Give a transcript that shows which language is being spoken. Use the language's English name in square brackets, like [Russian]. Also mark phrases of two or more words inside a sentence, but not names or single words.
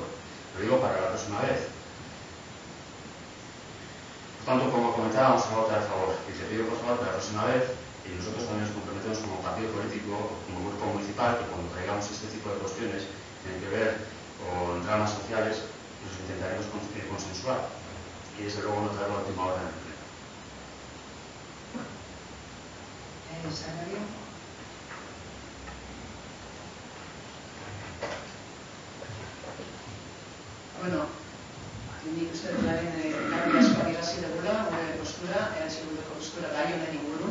[Spanish] Lo digo para la próxima vez. Por tanto, como comentábamos, vamos a votar a favor. Y te pido por favor para la próxima vez, y nosotros también nos comprometemos como partido político, como grupo municipal, que cuando traigamos este tipo de cuestiones que tienen que ver con dramas sociales, nos intentaremos consensuar. Y desde luego no traer la última hora en el pleno. [Basque] Bueno, nik uste dut garen asko adirazi dugula, gure postura, gure postura gai honen inguru.